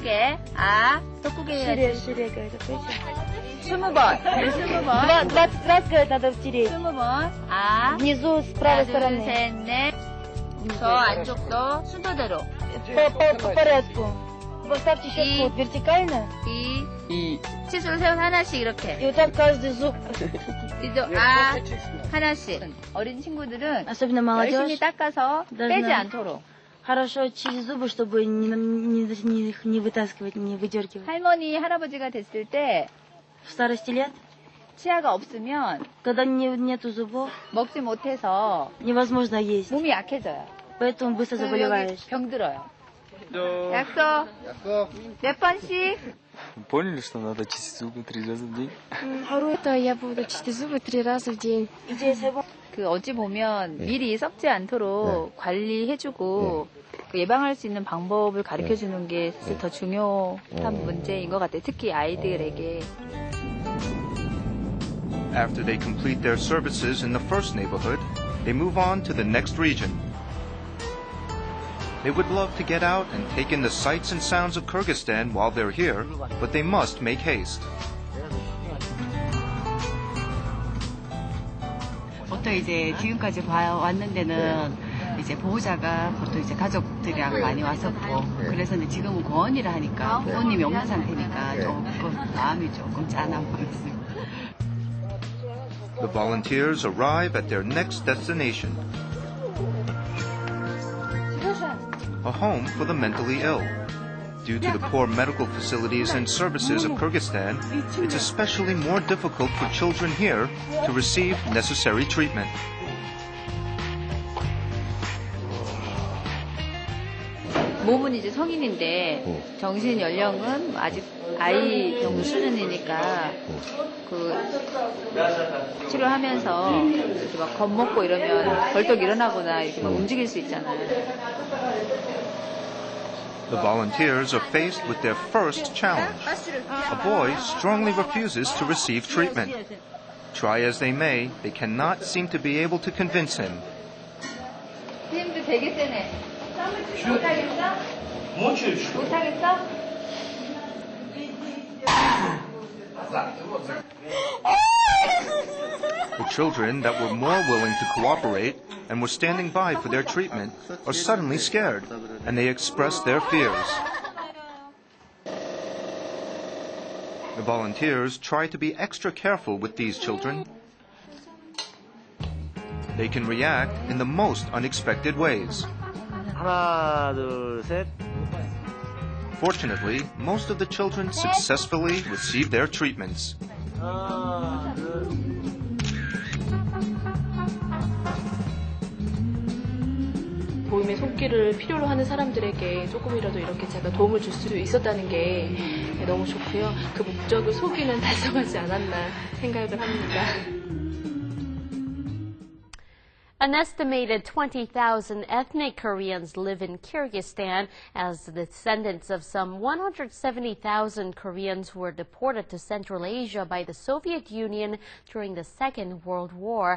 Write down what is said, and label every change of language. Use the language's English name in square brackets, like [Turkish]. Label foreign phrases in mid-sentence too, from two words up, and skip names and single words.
[Korean] 크게. 아, 더 크게 해야지. [Russian] Шире, говорит, плечи. [Korean] 20번. 20번. [Russian] Раз, говорит, надо втереть. [Korean] 20번. 아. [Russian] Внизу, с правой [Korean] 하나, 둘, [Russian] стороны. [Korean] 셋, 넷. 저 안쪽도 순서대로. [Russian] По порядку. Поставьте щетку вертикально. [Korean] 이. 치수를 세워서 하나씩 이렇게. [Russian] И вот так каждый зуб. [Korean] 이제 아 하나씩. 어린 친구들은 [Russian] Особенно [Korean] 열심히 [Russian] молодежь. [Korean] 닦아서 빼지 않도록. [Russian] Хорошо через зубы, чтобы не вытаскивать, не выдергивать. [Korean] 할머니, 할아버지가 됐을 때 [Russian] В старости лет, [Korean] 치아가 없으면 [Russian] когда нету зубов, [Korean] 먹지 못해서 [Russian] невозможно есть. [Korean] 몸이 약해져요. [Russian] Поэтому быстро заболеваешь. [Korean] 병들어요. 약속. 몇 번씩? [Russian] Поняли, что надо чистить зубы 3 раза в день? 하루에 я буду чистить зубы 3 раза в день. [Korean] 그 어찌 보면 미리 썩지 않도록 관리해주고 그 예방할 수 있는 방법을 가르쳐주는 게 사실 더 중요한 문제인 것 같아요. 특히 아이들에게. [English] After they complete their services in the first neighborhood, they move on to the next region. They would love to get out and take in the sights and sounds of Kyrgyzstan while they're here, but they must make haste. [Korean] 보통 이제 지금까지 왔는 데는 이제 보호자가 보통 이제 가족들이랑 많이 왔었고 그래서 지금은 고원이라 하니까 부모님이 없는 상태니까 조금 마음이 조금 짠한 것 같습니다. [English] The volunteers arrive at their next destination, a home for the mentally ill. Due to the poor medical facilities and services of Kyrgyzstan, it's especially more difficult for children here to receive necessary treatment. [Korean] 몸은 이제 성인인데 정신 연령은 아직 아이 정도 수준이니까 그 치료하면서 이렇게 막 겁먹고 이러면 벌떡 일어나거나 이렇게 막 움직일 수 있잖아요. [English] The volunteers are faced with their first challenge. A boy strongly refuses to receive treatment. Try as they may, they cannot seem to be able to convince him. [Korean] 힘도 되게 세네. 못하겠어? 못하겠어? [English] The children that were more willing to cooperate and were standing by for their treatment are suddenly scared, and they express their fears. The volunteers try to be extra careful with these children. They can react in the most unexpected ways. [Korean] 하나, 둘, 셋. [English] Fortunately, most of the children successfully receive their treatments. [Korean] 하나, 둘. 도움의 손길을 필요로 하는 사람들에게 조금이라도 이렇게 제가 도움을 줄 수 있었다는 게 너무 좋고요. 그 목적을 소기는 달성하지 않았나 생각을 합니다. [English] An estimated 20,000 ethnic Koreans live in Kyrgyzstan as the descendants of some 170,000 Koreans who were deported to Central Asia by the Soviet Union during the Second World War.